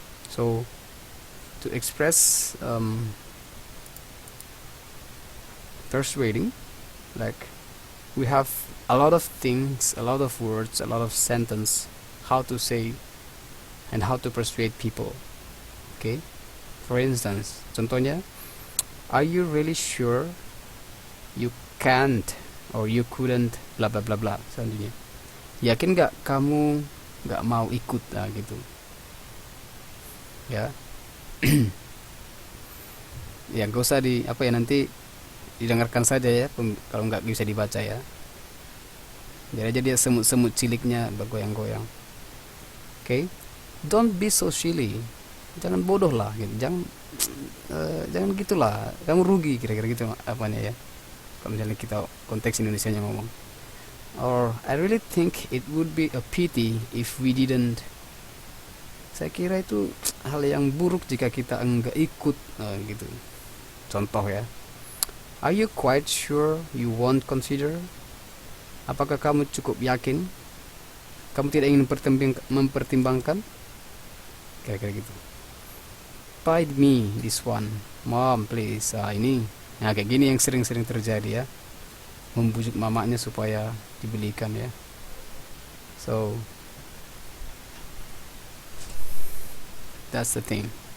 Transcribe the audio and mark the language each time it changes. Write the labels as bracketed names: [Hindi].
[English] So to express persuading, like we have a lot of things, a lot of words, a lot of sentence how to say and how to persuade people. Okay, for instance, contohnya, are you really sure you can't or you couldn't bla bla bla bla. [Indonesian] Selanjutnya, yakin nggak kamu nggak mau ikut, gitu ya. Ya gak usah nanti didengarkan saja ya, kalau nggak bisa dibaca ya. Jadi aja dia semut-semut ciliknya bergoyang-goyang. [English] Okay, don't be so silly, [Indonesian] jangan bodoh lah gitu. Jangan gitulah, kamu rugi, kira-kira gitu apanya ya, kalau misalnya kita konteks Indonesianya ngomong. [English] Or I really think it would be a pity if we didn't. [Indonesian] Saya kira itu hal yang buruk jika kita enggak ikut, gitu. Contoh ya, [English] are you quite sure you won't consider? [Indonesian] Apakah kamu cukup yakin? Kamu tidak ingin mempertimbangkan? Kira-kira gitu. [English] Buy me this one, mom please. [Indonesian] Ini, nah kayak gini yang sering-sering terjadi ya, membujuk mamanya supaya dibelikan ya. [English] So that's the thing.